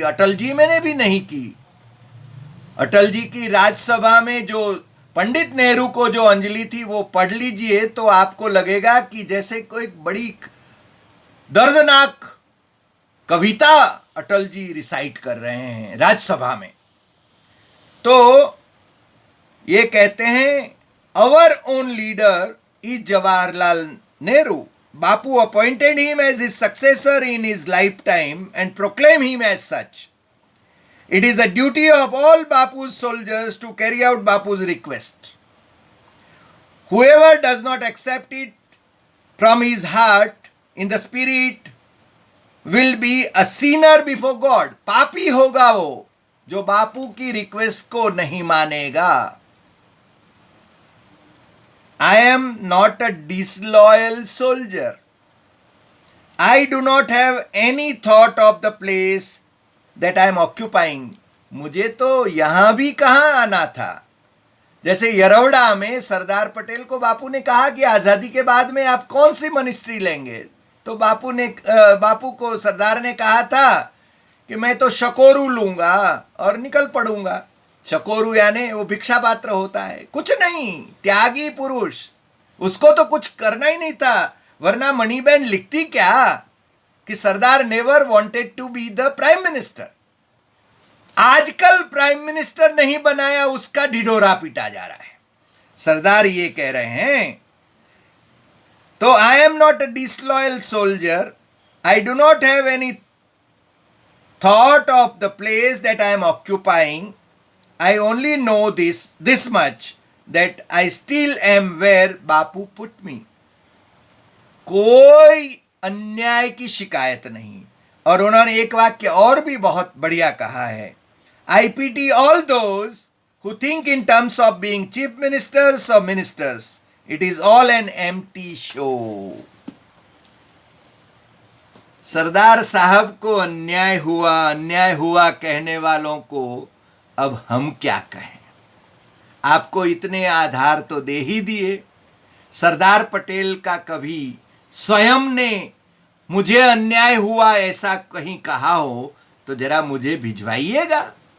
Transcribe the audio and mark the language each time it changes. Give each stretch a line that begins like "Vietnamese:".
Hindi: अटल जी मैंने भी नहीं की। अटल जी की राज्यसभा में जो पंडित नेहरू को जो अंजलि थी वो पढ़ लीजिए तो आपको लगेगा कि जैसे कोई बड़ी दर्दनाक कविता अटल जी रिसाइट कर रहे हैं राज्यसभा में। तो ये कहते हैं,
English: Our own leader is Jawaharlal Nehru. Bapu appointed him as his successor in his lifetime and proclaimed him as such. It is the duty of all Bapu's soldiers to carry out Bapu's request. Whoever does not accept it from his heart in the spirit will be a sinner before God.
Hindi: पापी होगा वो जो बापू की request को नहीं मानेगा।
English: I am not a disloyal soldier. I do not have any thought of the place that I am occupying.
Hindi: मुझे तो यहां भी कहां आना था। जैसे यरवड़ा में सरदार पटेल को बापू ने कहा कि आजादी के बाद में आप कौन सी मिनिस्ट्री लेंगे, तो बापू को सरदार ने कहा था कि मैं तो शकोरू लूंगा और निकल पड़ूंगा। शकोरू यानी वो भिक्षा पात्र होता है, कुछ नहीं, त्यागी पुरुष, उसको तो कुछ करना ही नहीं था। वरना मणिबेन लिखती क्या कि सरदार
English: Never wanted to be the prime minister.
Hindi: आजकल प्राइम मिनिस्टर नहीं बनाया, उसका ढिढोरा पीटा जा रहा है। सरदार ये कह रहे हैं, तो
English: I am not a disloyal soldier, I do not have any thought of the place that I am occupying, I only know this much, that I still am where Bapu put me.
Hindi: कोई अन्याय की शिकायत नहीं। और उन्होंने एक वाक्य और भी बहुत बढ़िया कहा है,
English: I pity all those who think in terms of being chief ministers or ministers. It is all an empty show.
Hindi: सरदार साहब को अन्याय हुआ कहने वालों को अब हम क्या कहें। आपको इतने आधार तो दे ही दिए। सरदार पटेल का कभी स्वयं ने मुझे अन्याय हुआ ऐसा कहीं कहा हो तो जरा मुझे भिजवाइएगा।